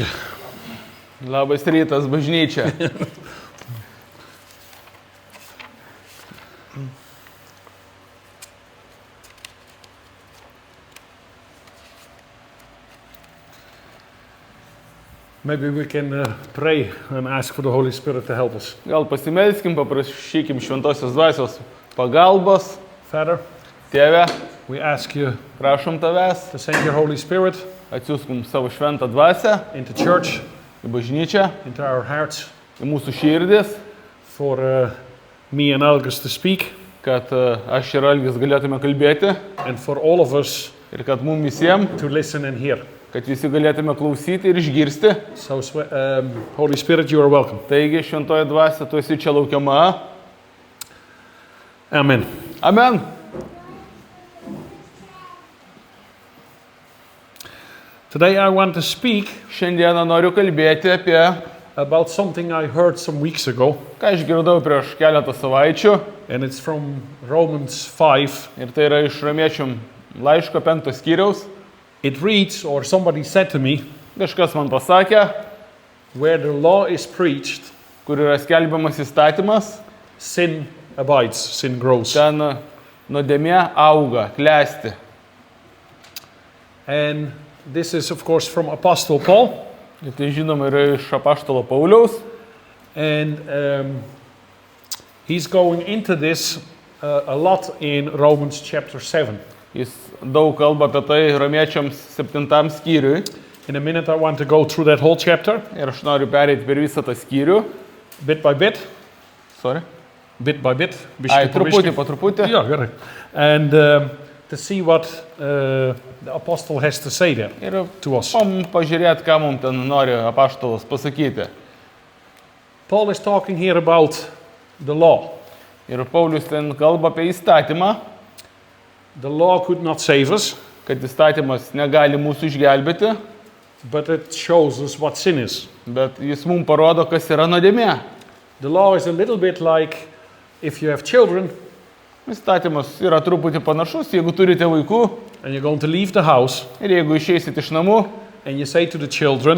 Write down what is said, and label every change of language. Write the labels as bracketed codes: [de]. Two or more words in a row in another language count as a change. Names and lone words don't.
[lt] Labas rytas, bažnyčia. [en] Maybe we can pray and ask for the Holy Spirit to help us. [lt] Gal pasimelskim, paprašykim šventosios dvasios pagalbos. [en] Father, [lt] Tėve, [en] we ask you [lt] prašom tavęs, [en] to send your Holy Spirit [lt] atsiųsk mums savo šventą dvasią [en] into church, [lt] į bažnyčią, [en] into our hearts, [lt] į mūsų širdis, [en] for me and Algis to speak, [lt] kad aš ir Algis galėtume kalbėti [en] and for all of us [lt] ir kad mums visiems, [en] to listen and hear. [lt] kad visi galėtume klausyti ir išgirsti. [en] So, Holy Spirit, you are welcome. [lt] Taigi, šventoji dvasia, tu esi čia laukiama. [en] Amen. [lt] Amen. [en] Today I want to speak [lt] Šiandieną noriu kalbėti apie, [en] about something I heard some weeks ago, [lt] ką išgirdau prieš keletą savaičių. [en] and it's from Romans 5. [lt] Ir tai yra iš Romiečių laiško 5 skyriaus. [en] It reads, or somebody said to me, [lt] Kažkas man pasakė, [en] where the law is preached, [lt] kur yra skelbiamas įstatymas, [en] sin abides, sin grows. [lt] ten nuodėmė auga, klesti. [en] And this is, of course, from Apostle Paul. [lt] Ir tai žinoma yra iš apaštalo Pauliaus. [en] And he's going into this a lot in Romans chapter 7. [lt] Jis daug kalba apie tai Romiečiams 7 skyriui. [en] In a minute, I want to go through that whole chapter, [lt] Ir aš noriu pereiti per visą tą skyrių. [en] bit by bit, Sorry. bit by bit. [lt] Ai, biškį po truputį, biškį. po truputį. [en] Yeah, correct. And to see what the apostle has to say there [lt] Ir [en] to us. [lt] pažiūrėti, ką mums ten nori apaštalas pasakyti. [en] Paul is talking here about the law. [lt] Ir Paulius ten kalba apie įstatymą, [en] The law could not save us, [lt] kad įstatymas negali mūsų išgelbėti, [en] but it shows us what sin is. [lt] bet jis mums parodo, kas yra nuodėmė. [en] The law is a little bit like if you have children [lt] Įstatymas yra truputį panašus, jeigu turite vaikų [en] and you're going to leave the house [lt] ir jeigu išeisit iš namų [en] and you say to the children,